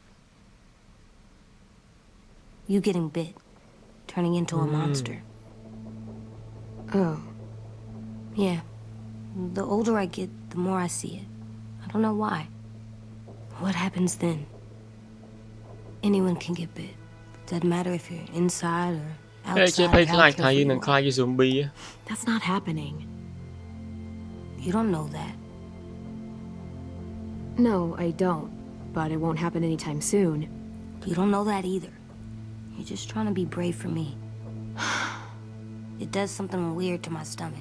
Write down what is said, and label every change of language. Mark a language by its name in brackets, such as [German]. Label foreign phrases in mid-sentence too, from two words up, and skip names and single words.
[English] You getting bit, turning into a monster. Oh. Yeah. The older I get, the more I see it. I don't know why. What happens then? Anyone can get bit. Doesn't matter if you're inside or [Khmer] តែជា [English] outside. [Khmer] ភ័យ [English] or [Khmer] ខ្លាច [English] how [Khmer] ថាយើង [English] careful [Khmer] នឹង [English] you [Khmer] ខ្លាចជា zombie ហ៎ [English] That's not happening. You don't know that. No, I don't. But it won't happen anytime soon. You don't know that either. You're just trying to be brave for me. It does something weird to my stomach.